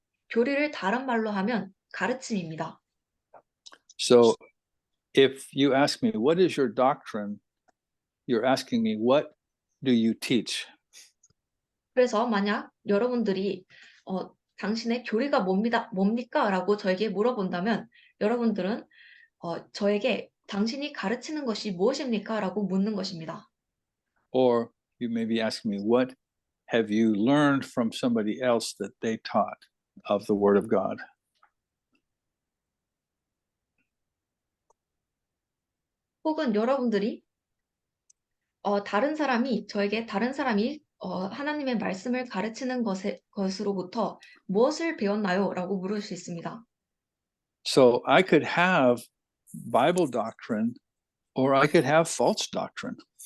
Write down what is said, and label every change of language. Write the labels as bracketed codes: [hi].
[ko] 교리를 다른 말로 하면 가르침입니다. [en] So if you ask me, what is your doctrine? You're asking me, what do you teach? [ko] 그래서 만약 여러분들이 당신의 교리가 뭡니까? 라고 저에게 물어본다면 여러분들은 저에게 당신이 가르치는 것이 무엇입니까? 라고 묻는 것입니다. [en] Or you may be asking me, what have you learned from somebody else that they taught of the Word of God? [ko] 혹은 여러분들이 다른 사람이 하나님의 말씀을 가르치는 것으로부터 무엇을 배웠나요? 라고 물을 수 있습니다. [en] So I could have Bible doctrine or I could have false doctrine.